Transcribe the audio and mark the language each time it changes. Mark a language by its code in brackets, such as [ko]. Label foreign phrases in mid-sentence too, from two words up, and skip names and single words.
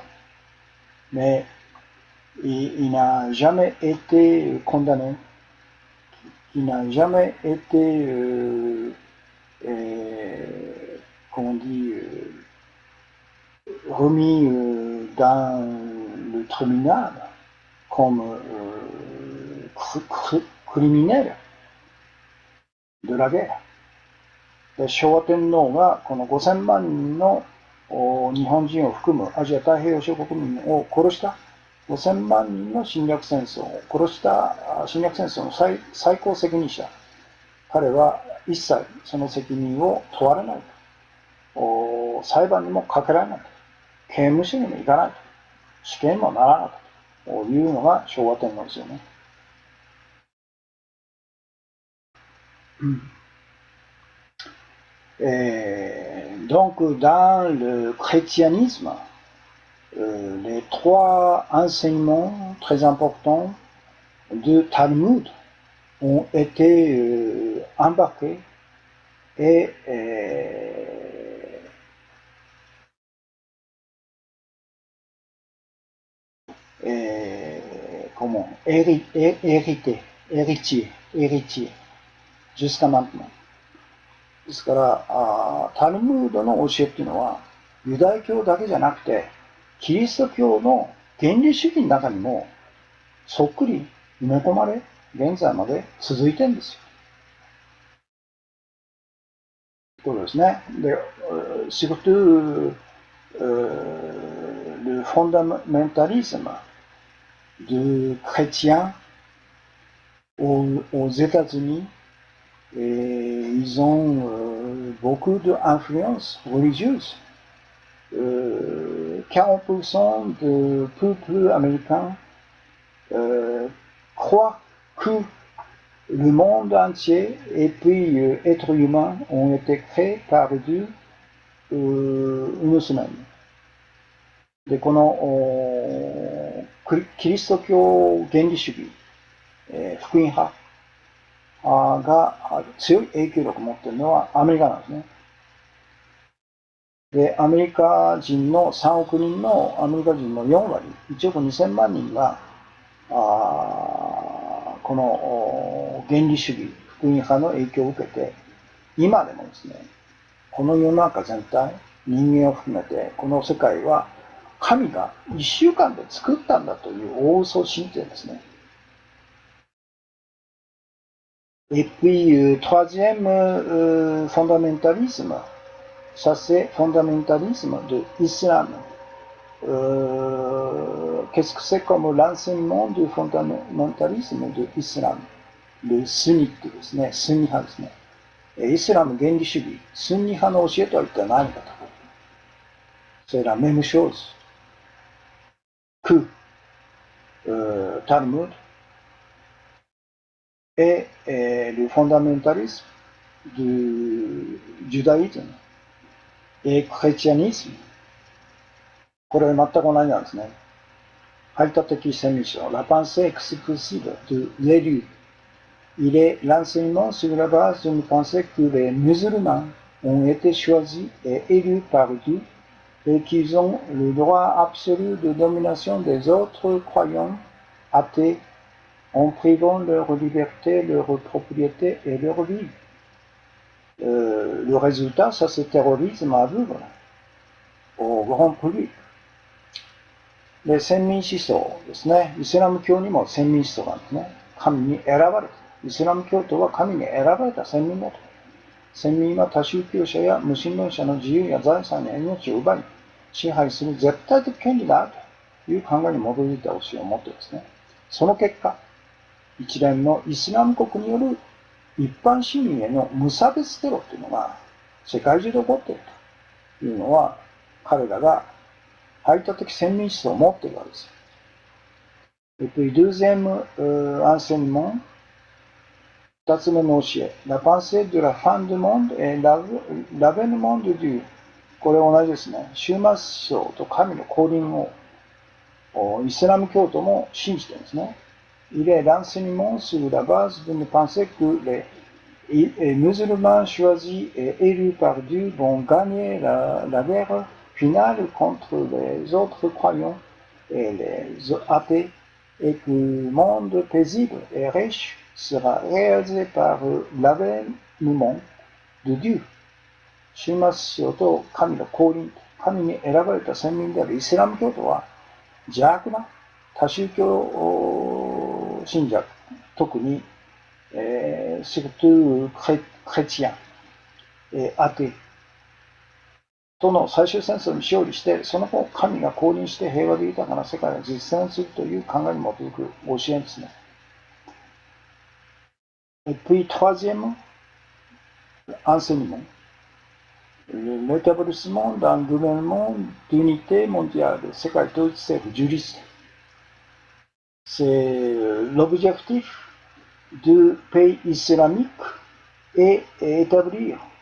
[fr] Mais il n'a jamais été condamné, il n'a jamais été, comment on dit, remis dans le tribunal comme criminel de la guerre. [ja] 昭和天皇がこの5000万人の日本人を含むアジア太平洋諸国民を殺した5000 万人の侵略戦争を殺した侵略戦争の最高責任者、彼は一切その責任を問われないと、裁判にもかけられないと、刑務所にも行かないと、死刑にもならないというのが昭和天皇ですよね。 [fr] Donc, dans le chrétianisme, les trois enseignements très importants de Talmud ont été embarqués et héritiers jusqu'à maintenant。 [ja] ですから、タルムードの教えっていうのは、ユダヤ教だけじゃなくて、キリスト教の原理主義の中にも、そっくり埋め込まれ、現在まで続いてるんですよ。そうですね。 [fr] で、surtout le fondamentalisme de chrétiens aux États-Unis et ils ont beaucoup d'influence religieuse. 40% du peuple américain croit que le monde entier et puis êtres humains ont été créés par Dieu une semaine。 [ja] で、このキリスト教原理主義、福音派が強い影響力を持っているのはアメリカなんですね。で、アメリカ人の3億人のアメリカ人の4割、1億2000万人が、この原理主義、福音派の影響を受けて、今でもですね、この世の中全体、人間を含めて、この世界は神が1週間で作ったんだという大嘘を信じてですね。 [fr] Et puis, troisième fondamentalisme, ça c'est fondamentalisme de l'islam. Qu'est-ce que c'est comme l'enseignement du fondamentalisme de l'islam? Le sunnite [ja] ですね、スンニ派ですね。イスラム原理主義、スンニ派の教えとは一体何かと。 [fr] C'est la même chose que Talmud et le fondamentalisme du judaïsme et christianisme。 [ja] これ全く同じなんですね。排他的先民主義、 [fr] la pensée exclusive de l'élu. Il est l'enseignement sur la base d'une pensée que les musulmans ont été choisis et élus par Dieu et qu'ils ont le droit absolu de domination des autres croyants athées en privant leur liberté, leur propriété et leur vie. Le résultat, ça c'est terrorisme aveugle au grand public. [ja] で、先民思想ですね。イスラム教にも先民思想なんですね。神に選ばれた。イスラム教徒は神に選ばれた先民だと。先民は多宗教者や無神論者の自由や財産や命を奪い、支配する絶対的権利があるという考えに基づいた教えを持ってですね。その結果、一連のイスラム国による一般市民への無差別テロというのが世界中で起こっているというのは、彼らが排他的先民思想を持っているわけです。 [fr] Et puis, deuxième enseignement, [ja] 二つ目の教え、 [fr] la pensée de la fin du monde et l'avènement de Dieu。 [ja] これ同じですね。終末思想と神の降臨をイスラム教徒も信じているんですね。 [fr] Il est l'enseignement sur la base d'une pensée que les musulmans choisis et élus par Dieu vont gagner la guerre finale contre les autres croyants et les athées et que le monde paisible et riche sera réalisé par l'avènement de Dieu。 [ja] 終末思想と神の降臨、神に選ばれた先民であるイスラム教徒は邪悪な多宗教信者、特に、 [fr] surtout chrétien、 [ja] アテとの最終戦争に勝利して、その後神が降臨して平和で豊かな世界を実践するという考えに基づく教えですね。 [fr] Et puis, troisième enseignement, l'établissement d'un gouvernement d'unité mondiale, [ja] 世界統一政府、樹立。 [fr] C'est l'objectif du pays islamique est établir